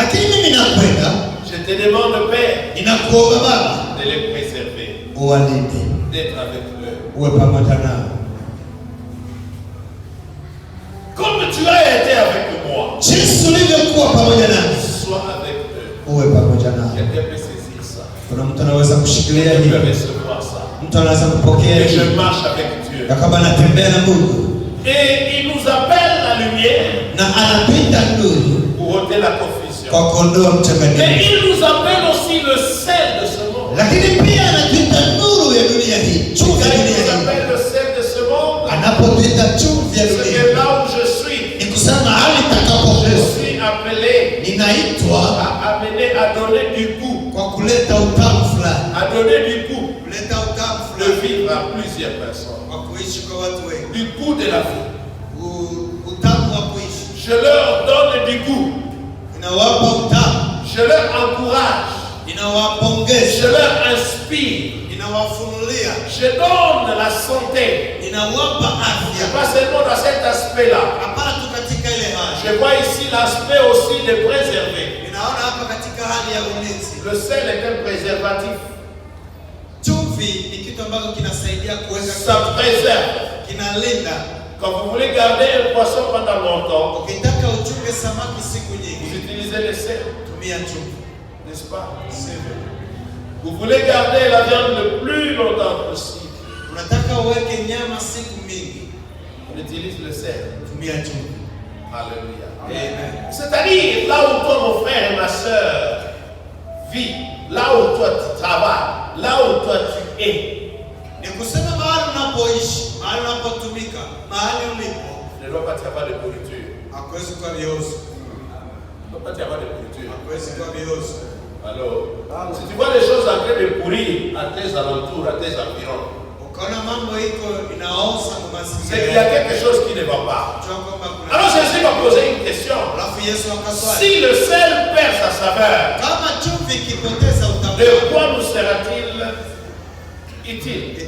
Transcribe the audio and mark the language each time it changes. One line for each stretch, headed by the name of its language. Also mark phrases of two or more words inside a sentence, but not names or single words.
French: Je te demande, Père, de les préserver, d'être avec eux. Comme tu as été avec moi, Quelqu'un peut saisir ça.
Swahili: Kuna mtu anaweza kushikilia
French: Quelqu'un
Swahili: hiyo.
French: peut recevoir ça.
Swahili: Mtu anaweza kupokea
French: Et
Swahili: hiyo.
French: je marche avec Dieu.
Swahili: Na kama anatembea na Mungu.
French: Et il nous appelle la lumière.
Swahili: Na anapita nuru.
French: Pour ôter la confusion.
Swahili: Kwa kuondoa mchanganyiko.
French: Mais il nous appelle aussi le sel de ce monde.
Swahili: Lakini pia anatuita nuru ya dunia hii. Chumvi ya
French: Il
Swahili: dunia
French: nous
Swahili: hii.
French: appelle le sel de ce monde.
Swahili: Anapotuita chumvi ya dunia.
French: C'est là où je suis.
Swahili: Ni kusema mahali
French: Je
Swahili: takapokuwa.
French: suis appelé
Swahili: Ninaitwa
French: à amener, à donner du goût.
Swahili: kwa kuleta utamu fulani.
French: À donner du goût.
Swahili: Kuleta utamu
French: De
Swahili: fulani.
French: vivre à plusieurs personnes.
Swahili: Kwa kuishi kwa watu wengi.
French: Du goût de la vie.
Swahili: Utamu wa kuishi.
French: Je leur donne du goût.
Swahili: Inawapa utamu.
French: Je leur encourage.
Swahili: Inawapongeza.
French: Je leur inspire.
Swahili: Inawafunulia.
French: Je donne la santé.
Swahili: Inawapa afya.
French: Pas seulement dans cet aspect-là.
Swahili: Hapana tu katika ile hali.
French: Je vois ici l'aspect aussi de préserver.
Swahili: Ninaona hapa katika hali ya ulinzi.
French: Le sel est un préservatif.
Swahili: Chumvi ni kitu ambacho kinasaidia kuweka.
French: Ça préserve.
Swahili: Kinalinda.
French: Quand vous voulez garder un poisson pendant longtemps,
Swahili: ukitaka uchunge samaki siku nyingi,
French: vous utilisez le sel.
Swahili: Tumia chumvi.
French: N'est-ce pas? Vous voulez garder la viande le plus longtemps possible.
Swahili: Unataka uweke nyama siku mingi,
French: on utilise le sel.
Swahili: Tumia chumvi. Alléluia. Amen.
French: C'est-à-dire, là où toi, mon frère et ma soeur, vis, là où toi tu travailles, là où toi tu es.
Swahili: Ni kusema mahali unapoishi, mahali unapotumika, mahali ulipo.
French: Ne doit pas y avoir de pourriture.
Swahili: Hakuwezi kuwa viozo.
French: Ne doit pas y avoir de pourriture.
Swahili: Hakuwezi kuwa viozo.
French: Alors, si tu vois les choses en train de pourrir à tes alentours, à tes environs, c'est qu'il y a quelque chose qui ne va pas. Alors Jésus va poser une question. Si le sel perd sa saveur, de quoi nous sera-t-il utile?